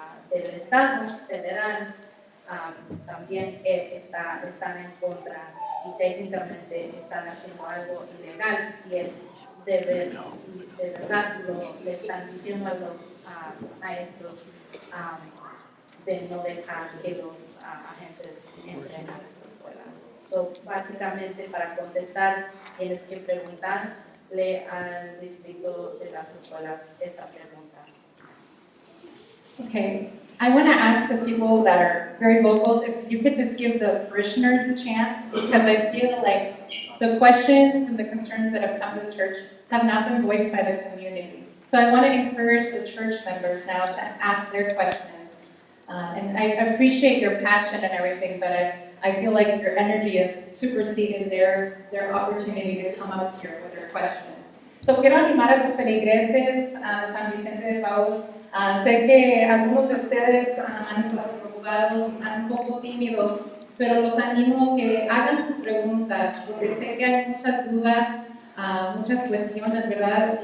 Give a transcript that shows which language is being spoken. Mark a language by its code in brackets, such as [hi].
[es] del estado federal, también están en contra y técnicamente están haciendo algo ilegal si es de verdad le están diciendo a los maestros de no dejar que los agentes entren a las escuelas. So, básicamente, para contestar, tienes que preguntarle al distrito de las escuelas esa pregunta. [en] Okay, I want to ask the people that are very vocal if you could just give the parishioners a chance, because I feel like the questions and the concerns that have come to the church have not been voiced by the community. So I want to encourage the church members now to ask their questions. And I appreciate your passion and everything, but I feel like your energy has superseded their opportunity to come up here with their questions. [es] So quiero animar a los feligreses a San Vicente de Paul. Sé que algunos de ustedes han estado preocupados, están un poco tímidos, pero los animo que hagan sus preguntas, porque sé que hay muchas dudas, muchas cuestiones, ¿verdad?